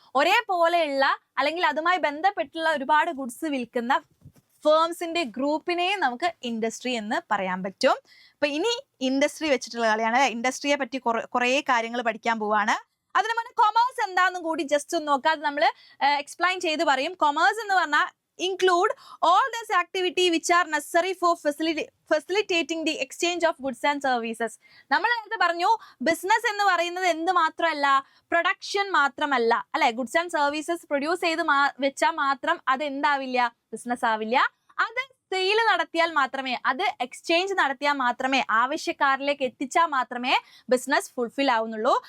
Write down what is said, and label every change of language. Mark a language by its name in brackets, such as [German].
[Malayalam] ഒരേപോലെയുള്ള അല്ലെങ്കിൽ അതുമായി ബന്ധപ്പെട്ടുള്ള ഒരുപാട് ഗുഡ്സ് വിൽക്കുന്ന ഫേംസിന്റെ ഗ്രൂപ്പിനെ നമുക്ക് ഇൻഡസ്ട്രി എന്ന് പറയാൻ പറ്റും. അപ്പൊ ഇനി ഇൻഡസ്ട്രി വെച്ചിട്ടുള്ള കളിയാണ്, ഇൻഡസ്ട്രിയെ പറ്റി കുറെ കാര്യങ്ങൾ പഠിക്കാൻ പോവാണ്. അതിന് മുന്നേ കൊമേഴ്സ് എന്താണെന്നും കൂടി ജസ്റ്റ് ഒന്ന് നോക്കാം, അത് നമ്മൾ എക്സ്പ്ലെയിൻ ചെയ്ത് പറയും. [English] commerce [Malayalam] എന്ന് പറഞ്ഞാൽ [English] include all those activity which are necessary for facilitating the exchange of goods and services. [Malayalam] നമ്മൾ നേരത്തെ പറഞ്ഞു ബിസിനസ് എന്ന് പറയുന്നത് എന്ത് മാത്രമല്ല, പ്രൊഡക്ഷൻ മാത്രമല്ല അല്ലെ. ഗുഡ്സ് ആൻഡ് സർവീസസ് പ്രൊഡ്യൂസ് ചെയ്ത് വെച്ചാൽ മാത്രം അത് എന്താവില്ല, ബിസിനസ് ആവില്ല. അത് സെയിൽ നടത്തിയാൽ മാത്രമേ, അത് എക്സ്ചേഞ്ച് നടത്തിയാൽ മാത്രമേ, ആവശ്യക്കാരിലേക്ക് എത്തിച്ചാൽ മാത്രമേ ബിസിനസ് ഫുൾഫിൽ ആവുന്നുള്ളൂ.